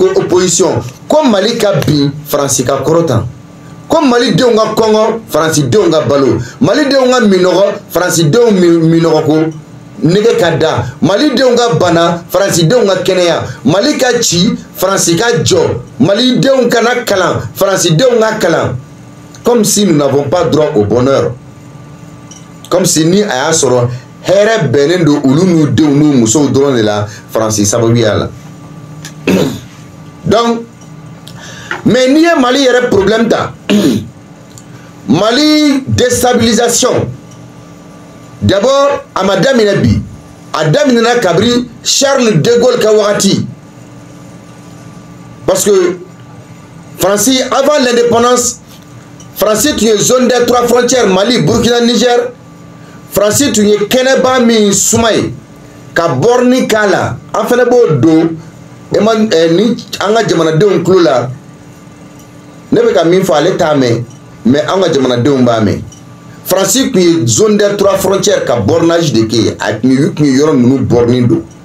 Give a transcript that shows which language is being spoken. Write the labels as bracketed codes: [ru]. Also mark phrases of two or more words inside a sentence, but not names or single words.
[bm] ko opposition ko Mali ka bin Faransi ka kɔrɔtan ko Malidenw ka kɔngɔ Faransidenw ka balo Malidenw ka minɔgɔ Faransidenw minɔgɔ ko nege ka da Malidenw ka bana Faransidenw ka kɛnɛya Mali ka ci Faransi ka jɔ Malidenw kana kalan Faransidenw ka kalan [fr] comme si nous n'avons pas droit au bonheur comme si [bm] ni a y'a sɔrɔ hɛrɛ bɛnnen don olu n'u denw n'u musow dɔrɔn de la Faransi sababuya la donc mais n'i ye Mali yɛrɛ problème ta Mali [fr] déstabilisation d'abord [bm] a ma daminɛ bi a daminɛna kabiri Charles de Gaulle ka wagati parce que [fr] France avant l'indépendance France [bm] tun ye [fr] zone des trois frontières [bm] Mali Burkina Niger France tun ye kɛnɛba min suma ye ka borni k'a la an fɛnɛ b'o don ni an ka jamanadenw tulo la ne bɛ ka min fɔ ale t'a mɛn mais an ka jamanadenw b'a mɛn France tun ye [fr] zone des trois frontières [bm] ka bornage de kɛ a tun ye yɔrɔ ninnu borni don